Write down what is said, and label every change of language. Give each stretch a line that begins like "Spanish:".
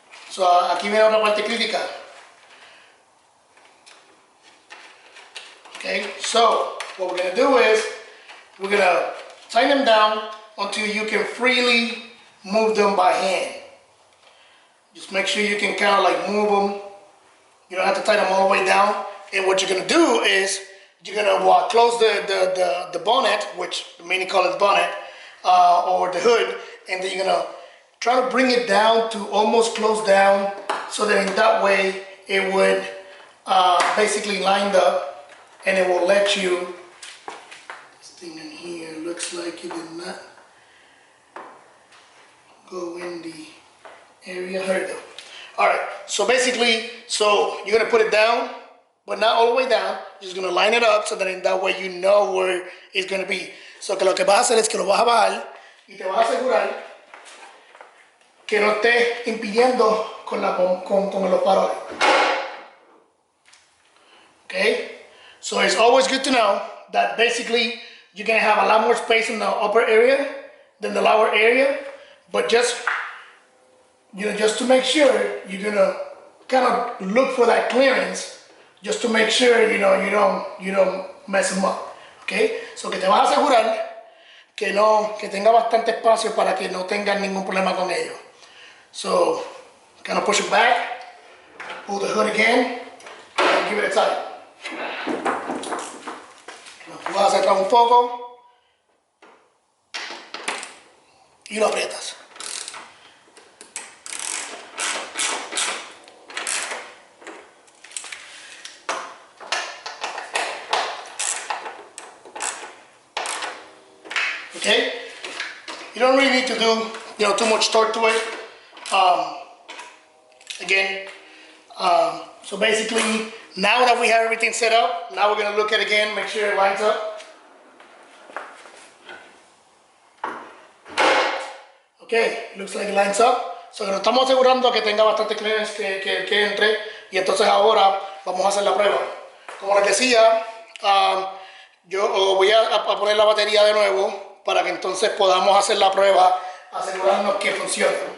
Spanish: So aquí viene otra parte crítica.
English: Okay, so what we're going to do is we're going to tighten them down until you can freely move them by hand. Just make sure you can kind of like move them. You don't have to tighten them all the way down. And what you're going to do is you're going to close the bonnet, which many call it bonnet, or the hood, and then you're going to try to bring it down to almost close down, so that in that way it would basically line up, and it will let you. This thing in here looks like it did not go in the area. Here we go. All right, so basically, you're going to put it down, but not all the way down. You're just going to line it up, so that in that way you know where it's going to be.
Spanish: So que lo que vas a hacer es que lo vas a bajar y te vas a asegurar que no esté impidiendo con los faroles.
English: Okay? So it's always good to know that basically you're going to have a lot more space in the upper area than the lower area, but just to make sure, you're going to kind of look for that clearance, just to make sure you don't mess them up. Okay?
Spanish: So que te vas a asegurar que tenga bastante espacio para que no tengan ningún problema con ello.
English: So kind of push it back, pull the hood again, and give it a tight.
Spanish: Lo vas a atrás un poco y lo aprietas.
English: Okay, you don't really need to do too much torque to it. again. So basically, now that we have everything set up, now we're gonna look at it again, make sure it lines up. Okay, looks like it lines up.
Spanish: So nos estamos asegurando que tenga bastante clearance, que entre, y entonces ahora vamos a hacer la prueba. Como les decía, yo voy a poner la batería de nuevo para que entonces podamos hacer la prueba, asegurarnos que funcione.